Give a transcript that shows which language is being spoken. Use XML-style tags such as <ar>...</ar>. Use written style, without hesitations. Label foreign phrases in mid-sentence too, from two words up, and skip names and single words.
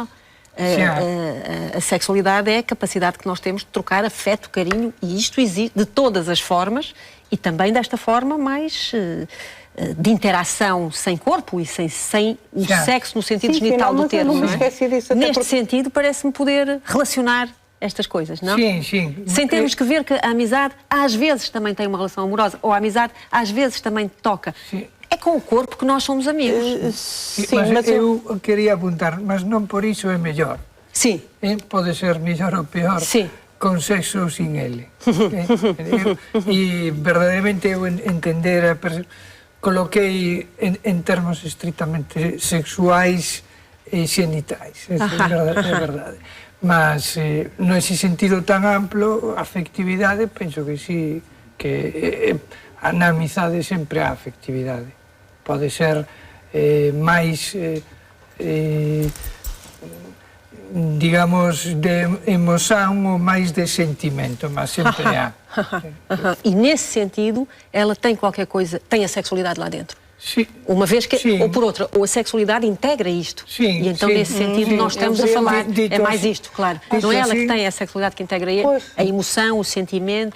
<pt>A sexualidade é a capacidade que nós temos de trocar afeto, carinho, e isto existe de todas as formas, e também desta forma mais de interação sem corpo e sem o sexo no sentido genital do termo. Eu não me esqueci disso. Neste sentido, parece-me poder relacionar estas coisas, não? Sim, sim. Sem termos que ver que a amizade às vezes também tem uma relação amorosa, ou a amizade às vezes também toca. Sim. É com o corpo que nós somos amigos.</pt> <gl>Sim, mas eu queria apuntar, mas non por iso é mellor.</gl> <pt>Sim.</pt> <gl>Pode ser mellor ou peor.</gl> <pt>Sim.</pt> <gl>Con sexo ou sin ele. E verdadeiramente eu entender coloquei en termos estritamente sexuais e xenitais, é verdade. Mas nese sentido tan amplo, a afectividade, penso que sí, que na amizade sempre há afectividade. Pode ser máis, digamos, de emoção ou máis de sentimento, mas sempre há.</gl> <pt>E nesse sentido, ela tem qualquer coisa, tem a sexualidade lá dentro. Sim. Uma vez que, Sim. ou por outra, ou a sexualidade integra isto. Sim, e então, sim, nesse sentido, nós estamos a falar, é mais isto, claro. Não é ela que tem a sexualidade que integra a emoção, o sentimento.</pt>